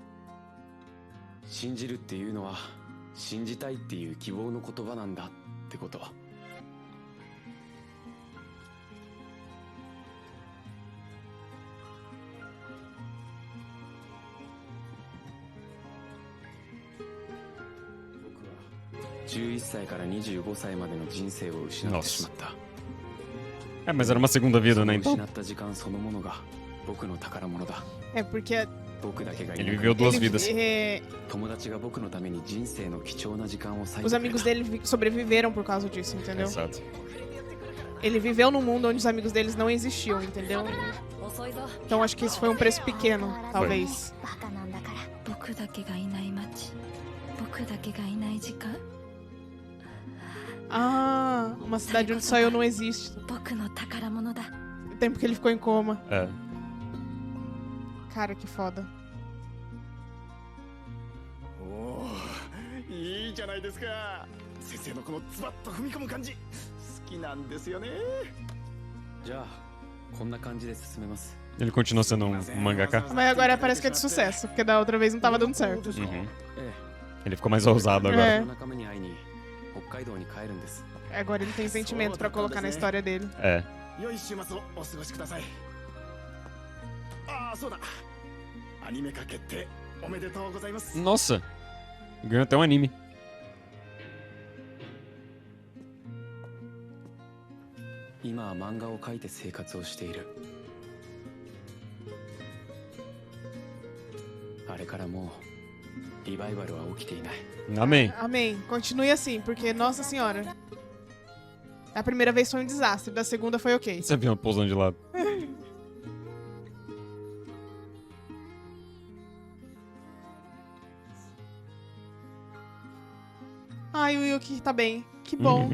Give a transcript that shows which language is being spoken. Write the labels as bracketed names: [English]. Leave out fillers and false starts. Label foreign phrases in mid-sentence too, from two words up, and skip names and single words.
[Japanese] 信じるっていうのは信じたいっていう希望の言葉なんだってこと。11歳から25歳までの人生を失ってしまった。 [Portuguese] É, mas era uma segunda vida, né, então? [Japanese] 失った時間そのものが僕の宝物だ。 [Portuguese] É porque [Japanese] 僕だけがい [Portuguese] Ele [Japanese] なく [Portuguese] viveu duas ele- vidas. [Japanese] 友達が僕のために人生の貴重な時間を割い [Portuguese] os [Japanese] てくれ [Portuguese] amigos [Japanese] た。 [Portuguese] dele sobreviveram por causa disso, entendeu? Exato. Ele viveu num mundo onde os amigos deles não existiam, entendeu? Então acho que isso foi um preço pequeno, talvez. [Japanese] バカなんだから。僕だけがいない街、僕だけがいない時間、 [Portuguese] Ah, uma cidade onde só eu não existo. [Japanese] 僕の宝物だ。 [Portuguese] O tempo que ele ficou em coma. É. Cara, que foda. [Japanese] おお、いいじゃないですか。先生のこのズバッと踏み込む感じ好きなんですよね。じゃあこんな感じで進めます。 [Portuguese] Ele continua sendo um mangaka. Mas agora parece que é de sucesso, porque da outra vez não tava dando certo. Uhum. [Japanese] え [Portuguese] Ele ficou mais ousado [Japanese] え [Portuguese] agora. [Japanese] え、仲間に会いに北海道に帰るんです。 [Portuguese] Agora ele tem sentimento pra colocar na história dele. É. [Japanese] 良い週末をお過ごしください。ああ、そうだ。アニメ化決定おめでとうございます。 [Portuguese] Nossa! Ganhou até um anime. [Japanese] 今は漫画を描いて生活をしている。あれからもうリバイバルは起きていない。 [Portuguese] Amém. Amém. Continue assim, porque, nossa senhora. A primeira vez foi um desastre, da segunda foi ok. Esse avião pousando de lado. Ai, o Yuki tá bem. Que bom.